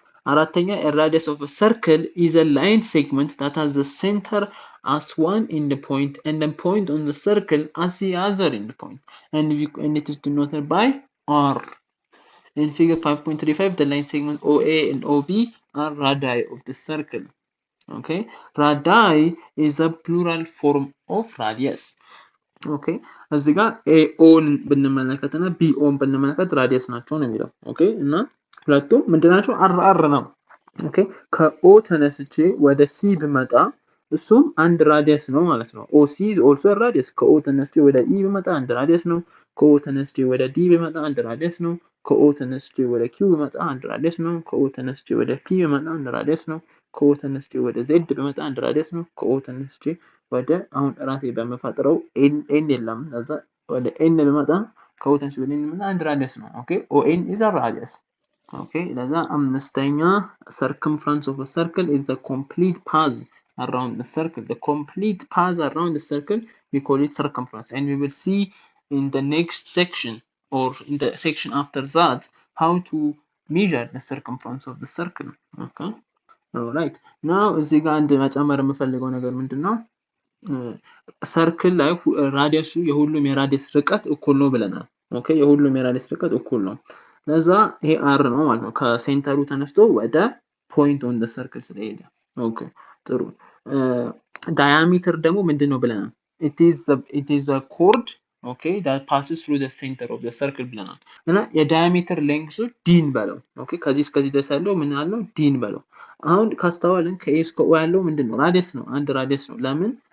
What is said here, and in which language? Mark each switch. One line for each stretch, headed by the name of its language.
Amharic: አራተኛ,
English: a radius of a circle is a line segment that has the center as one endpoint and a point on the circle as the other endpoint, and it is denoted by R. In figure 5.35, the line segments OA and OB are radii of the circle. Okay, radii is a plural form of radius.
Amharic: Okay, እዚህ ጋር AOን ብንመለከትና BOን ብንመለከት ራዲየስ ናቸው ነው የሚለው። ኦኬ፣ እና ሁለቱም ምንድናቸው? አር ነው። ኦኬ፣ ከኦ ተነስቼ ወደ ሲ ብመጣ እሱም አንድ ራዲየስ ነው ማለት ነው።
English: OC is also a radius.
Amharic: ከኦ ተነስቼ ወደ ኢ ብመጣ አንድ ራዲየስ ነው። ከኦ ተነስቼ ወደ ዲ ብመጣ አንድ ራዲየስ ነው። ከኦ ተነስቼ ወደ ኪው ብመጣ አንድ ራዲየስ ነው። ከኦ ተነስቼ ወደ ፒ ብመጣ አንድ ራዲየስ ነው። ከኦ ተነስቼ ወደ ዜድ ብመጣ አንድ ራዲየስ ነው። ከኦ ተነስቼ ወደ አሁን ራሴ በመፋጠረው ኤን የለም እዛ ወደ ኤን ብመጣ ከኦ ተነስቼ ወደ ኤን ብመጣ አንድ ራዲየስ ነው። ኦኬ፣
English: ON is a radius. Okay,
Amharic: ለዛ አምስተኛ,
English: circumference of a circle is the complete path around the circle. The complete path around the circle, we call it circumference, and we will see in the next section or in the section after that how to measure the circumference of the circle. Okay, all right. Now
Amharic: እዚህ ጋር አንድ መጨመር የምፈልገው ነገር ምንድነው? ሰርክል ላይ ራዲየሱ የሁሉም የራዲየስ ርቀት እኩል ነው ብለናል። ኦኬ የሁሉም የራዲየስ ርቀት እኩል ነው ለዛ ይሄ r ነው ማለት ነው ከሴንተሩ ተነስቶ ወደ ፖይንት ኦን ዘ ሰርክል ስለሄደ ኦኬ ጥሩ diameter ደግሞ ምንድነው ብለናል
English: it is a chord okay that passes through the center of the circle
Amharic: ብለናል እና የdiameter length d በለው ኦኬ ከዚህ እስከዚህ ድረስ ያለው ምን አለው d በለው አሁን ካስተዋልን ከa እስከ o ያለው ምንድነው ራዲየስ ነው አንድ ራዲየስ ነው ለምን